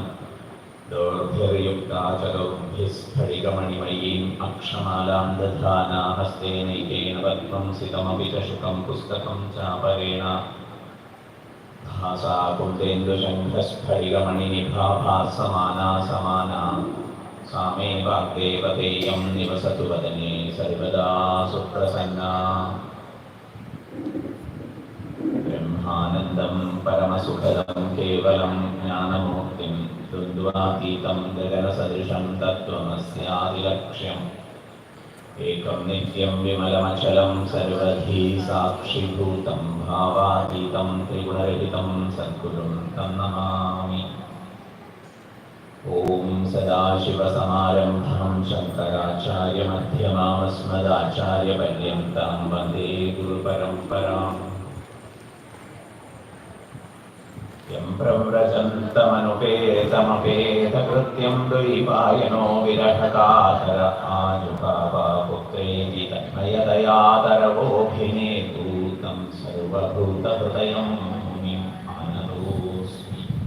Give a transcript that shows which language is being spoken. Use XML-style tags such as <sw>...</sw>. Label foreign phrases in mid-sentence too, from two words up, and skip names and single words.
<sa>ദോർഭിർയുക്താ ചതുർഭിः സ്ഫടികമണിമയീം അക്ഷമാലാം ദധാനാ ഹസ്തേനൈകേന പദ്മം സിതമപി ച ശുകം പുസ്തകം ചാപരേണ. ഭാസാ കുന്ദേന്ദുശംഖസ്ഫടികമണിനിഭा ഭാസമാനാ സമാനാ सा मे वाग्देवतेयं निवसतु वदने सर्वदा सुप्रसन्ना. ब्रह्मानन्दं परमसुखदं केवलं ज्ञानमूर्तिं द्वन्द्वातीतं गगनसदृशं तत्त्वमस्यादिलक्ष्यम्. एकं नित्यं विमलमचलं सर्वधी साक्षिभूतं भावातीतं त्रिगुणरहितं सद्गुरुं तं नमामि. ഓം സദാശിവസമാരംഭാം ശങ്കരാചാര്യമധ്യമാമസ്മദാചാര്യപര്യന്താം വന്ദേ ഗുരുപരമ്പരാം. യം പ്രവ്രജന്തമനുപേതമപേതകൃത്യം ദ്വൈപായനോ വിരഹകാതര ആജുഭാവപുത്രേതി തന്മയതയാതരവോഭിനേതു തം സർവഭൂതഹൃദയം മുനിം ആനതോസ്മി.</sa>